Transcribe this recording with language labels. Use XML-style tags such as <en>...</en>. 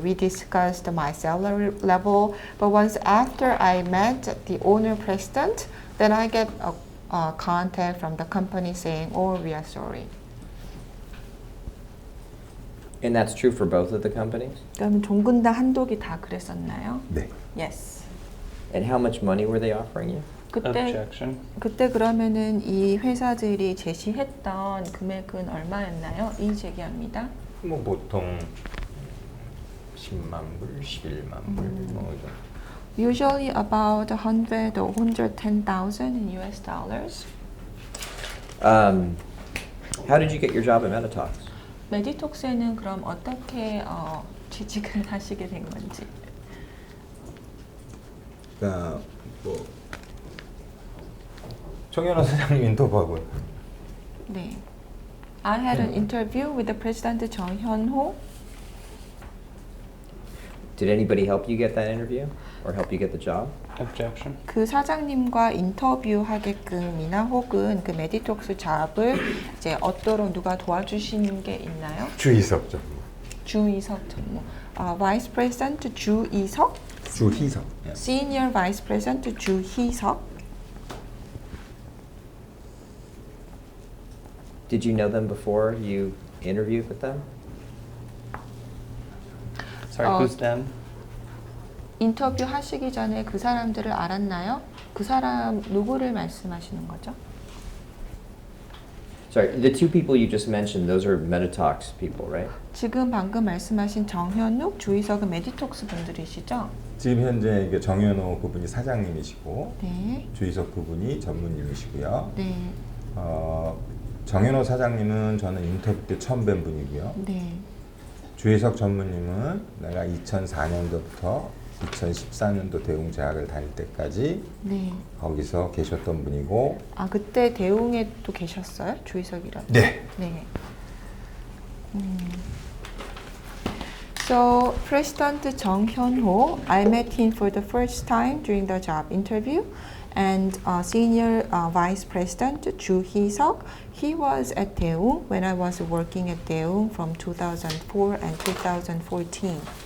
<en>We discussed my salary level, but once after I met the owner president, then I get a contact from the company saying, "Oh, we are sorry." And that's true for both of the companies?</en> <ko>그럼 종근당 한독이 다 그랬었나요? 네.</ko> <en>Yes. And how much money were they offering you? Objection.</en> <ko>그때 그러면은 이 회사들이 제시했던 금액은 얼마였나요? 이 제기합니다. 뭐 보통 10만 불, 11만 불, 뭐 이런.</ko> <en>Usually about 100 or 110,000 in US dollars. How did you get your job at Meditox?</en> <ko>메디톡스에는 그럼 어떻게 취직을 하시게 된 건지. 그러니까 뭐 정연아 사장님 인터뷰하고. 네.</ko> <en>I had an interview with the president Jung Hyun-ho. Did anybody help you get that interview or help you get the job? Objection.</en> <ko>그 사장님과 인터뷰하게끔이나 혹은 그 메디톡스 잡을 이제 얻도록 누가 도와주신 게 있나요? 주희석 전. 주희석 전무.</ko> <en>Vice President 주희석.</en> <ko>주희석. 예.</ko> <en>Senior Vice President 주희석. Did you know them before you interviewed with them? Sorry, who's them?</en> <ko>인터뷰 하시기 전에 그 사람들을 알았나요? 그 사람 누구를 말씀하시는 거죠?</ko> <en>Sorry, the two people you just mentioned, those are Meditox people, right?</en> <ko>지금 방금 말씀하신 정현욱, 주희석은 메디톡스 분들이시죠? 지금 현재 이게 정연호 그분이 사장님이시고 네. 주희석 그분이 전무님이시고요. 네. 정연호 사장님은 저는 인터뷰 때 처음 뵌 분이고요. 네. 주희석 전무님은 내가 2004년도부터 2014년도 대웅 재학을 다닐 때까지 네. 거기서 계셨던 분이고. 그때 대웅에 또 계셨어요? 주희석이라도? 네. 네.</ko> <en>So President Jung Hyun-ho, I met him for the first time during the job interview, and Senior Vice President Ju Hee-seok, he was at Daewoo when I was working at Daewoo from 2004 and 2014.</en>